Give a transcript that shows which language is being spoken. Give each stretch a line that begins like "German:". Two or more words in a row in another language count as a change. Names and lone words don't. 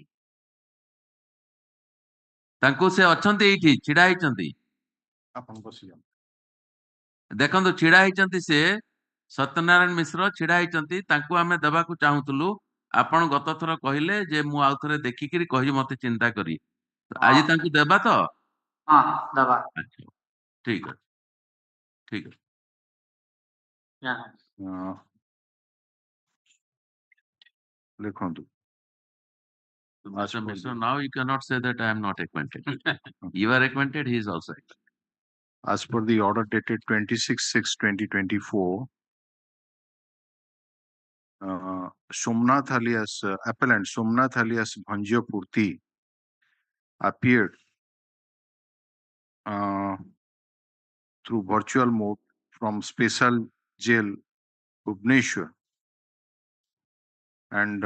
Odia: ତାଙ୍କୁ ସେ ଅଛନ୍ତି ଏଇଠି ଛିଡା ହେଇଛନ୍ତି ଦେଖନ୍ତୁ ଛିଡା ହେଇଛନ୍ତି ସେ ସତ୍ୟନାରାୟଣ ମିଶ୍ର ଛିଡା ହେଇଛନ୍ତି ତାଙ୍କୁ ଆମେ ଦେବାକୁ ଚାହୁଁଥିଲୁ ଆପଣ ଗତ ଥର କହିଲେ ଯେ ମୁଁ ଆଉ ଥରେ ଦେଖିକିରି କହିବି ମତେ ଚିନ୍ତା କରି ଆଜି ତାଙ୍କୁ ଦେବା ତ ହଁ ଦେବା ଠିକ ଅଛି ଠିକ ଅଛି ଦେଖନ୍ତୁ
English: Mr. Mishra, now you cannot say that I am not acquainted. You are acquainted, he is also acquainted. As per the order dated 26/6/2024, Somnath alias appellant Somnath alias Bhanjya Purti appeared through virtual mode from special jail Bhubaneswar and